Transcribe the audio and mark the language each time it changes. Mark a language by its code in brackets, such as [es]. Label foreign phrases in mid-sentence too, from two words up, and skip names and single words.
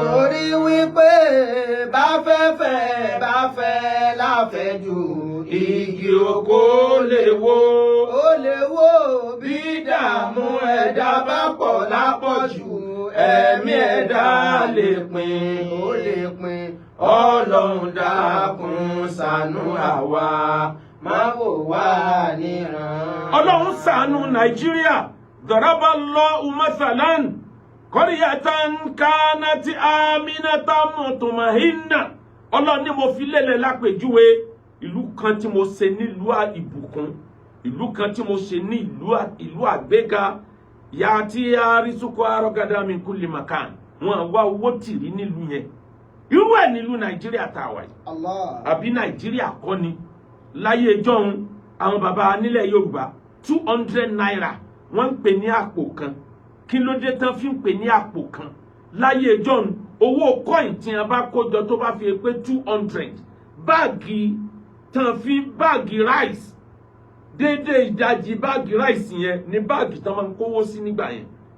[yo] torí wípé bá fẹ́ láfẹ̀jù igi oko lè wó bí dààmú ẹ̀dá bá pọ̀ lápọ̀jù ẹ̀mí ẹ̀dá lè pin ó lè pin. Ọlọ́run dákun ṣàánú àwa má wò wá níran. Ọlọ́run ṣàánú Nàìjíríà. [ar] ضرب الله مثلا قرية كانت آمنة مطمئنة. [yo] Ọlọ́run ní mo fi lélẹ̀ lápèjúwe ìlú kan tí mo ṣe nílùú ìbùkún ìlú kan tí mo ṣe ní ìlú àgbéga [ar] يأتيها رزقها رغدا من كل مكان [yo] wọn wá owó tìrí nílùú yẹn irú ẹ̀ nílùú Nàìjíríà tá a wà yìí àbí Nàìjíríà kọ́ ni láyé ìjọ́un àwọn bàbá nílẹ̀ Yorùbá 200 naira wọ́n ń pè ní àpò kan kí ló dé tán fi ń pè ní àpò kan láyé ìjọ́un owó coin tí a bá kójọ tó bá fi pé 200 báàgì tán fi báàgì rice déédéé ìdajì báàgì rice yẹn ní báàgì tán máa ń kówó sí nígbà yẹn